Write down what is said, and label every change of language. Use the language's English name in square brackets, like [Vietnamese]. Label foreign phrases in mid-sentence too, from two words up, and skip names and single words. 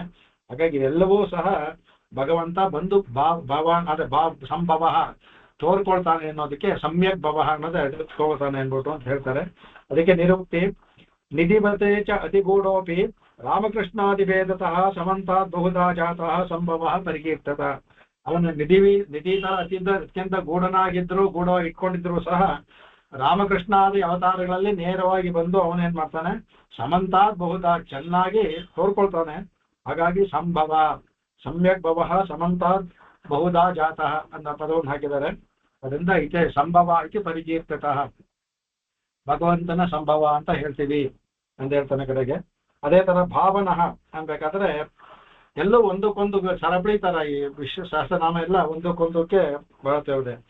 [Kannada] ಹಾಗಾಗಿ ಇವೆಲ್ಲವೂ ಸಹ ಭಗವಂತ ಬಂದು ಸಂಭವ ತೋರ್ಕೊಳ್ತಾನೆ ಅನ್ನೋದಕ್ಕೆ [Sanskrit] ಸಮ್ಯಕ್ ಭವ [Kannada] ಅನ್ನೋದು ತೋರ್ತಾನೆ ಅನ್ಬಿಟ್ಟು ಅಂತ ಹೇಳ್ತಾರೆ. [Sanskrit] ಅದಕ್ಕೆ ನಿರುಕ್ತಿ ನಿಧಿಬತೆ ಚ ಅತಿಗೂಢೋಪಿ ರಾಮಕೃಷ್ಣಾದಿಭೇದತಃ ಸಮಂತಾತ್ ಬಹುಧಾ ಜಾತಃ ಸಂಭವ ಪರಿಕೀರ್ತತ. [Kannada] ಅವನ ನಿಧಿ ತರ ಅತ್ಯಂತ ಗೂಢನಾಗಿದ್ರು, ಗೂಢವಾಗಿ ಇಟ್ಕೊಂಡಿದ್ರು ಸಹ ರಾಮಕೃಷ್ಣಾದಿ ಅವತಾರಗಳಲ್ಲಿ ನೇರವಾಗಿ ಬಂದು ಅವನೇನ್ ಮಾಡ್ತಾನೆ, [Sanskrit] ಸಮಂತಾತ್ ಬಹುಧಾ [Kannada] ಚೆನ್ನಾಗಿ ತೋರ್ಕೊಳ್ತಾನೆ. ಹಾಗಾಗಿ ಸಂಭವ, [Sanskrit] ಸಮ್ಯಕ್ ಭವ, ಸಮಂತಾತ್ ಬಹುಧಾ ಜಾತಃ [Kannada] ಅನ್ನೋ ಪದವನ್ನು ಹಾಕಿದ್ದಾರೆ. ಅದರಿಂದ [Sanskrit] ಇತೆ ಸಂಭವ ಇತಿ ಪರಿಕೀರ್ತತಃ, [Kannada] ಭಗವಂತನ ಸಂಭವ ಅಂತ ಹೇಳ್ತೀವಿ ಅಂತ ಹೇಳ್ತಾನೆ ಕಡೆಗೆ. ಅದೇ ತರ ಭಾವನಃ ಅನ್ಬೇಕಾದ್ರೆ ಎಲ್ಲೂ ಒಂದಕ್ಕೊಂದು ಸರಪಳಿ ತರ ಈ ವಿಶ್ವ ಸಹಸ್ರನಾಮ ಎಲ್ಲ ಒಂದಕ್ಕೊಂದಕ್ಕೆ ಬರುತ್ತೇವೆ.